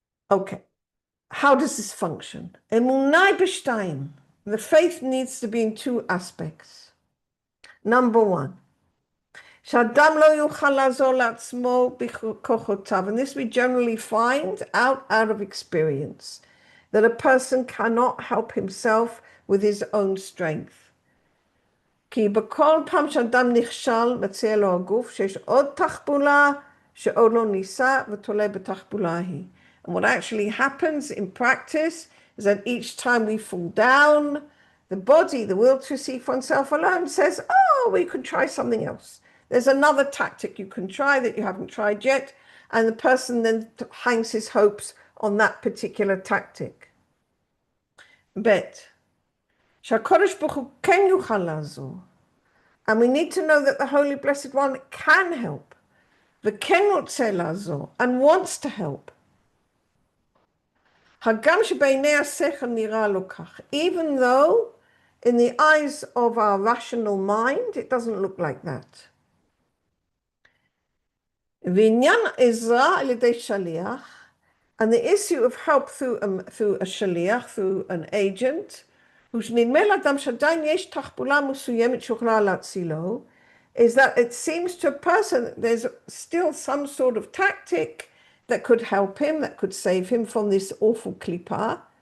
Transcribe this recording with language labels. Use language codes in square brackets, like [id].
[en] Okay. How does this function? The faith needs to be in two aspects. Number one, and this we generally find out of experience, that a person cannot help himself with his own strength. [he] כי בכל פעם שאדם נכשל, מציע לו הגוף שיש עוד תחבולה שעוד לא ניסה ותולה בתחבולה ההיא. [en] And what actually happens in practice is that each time we fall down, the body, the will to see for oneself alone says, oh, we could try something else. There's another tactic you can try that you haven't tried yet, and the person then hangs his hopes on that particular tactic. [he] But שהקדוש ברוך הוא כן יוכל לעזור. [en] And we need to know that the Holy Blessed One can help. [he] וכן רוצה לעזור, [en] and wants to help. [he] הגם שבעיני השכל נראה לו כך. [en] Even though in the eyes of our rational mind, it doesn't look like that. [he] ועניין עזרה על ידי שליח, [en] and the issue of help through a shaliach, through an agent, [he] שנדמה לאדם שעדיין יש תחבולה מסוימת שיכולה להצילו, [en] is that it seems to a person that there's still some sort of tactic that could help him, that could save him from this awful klipa.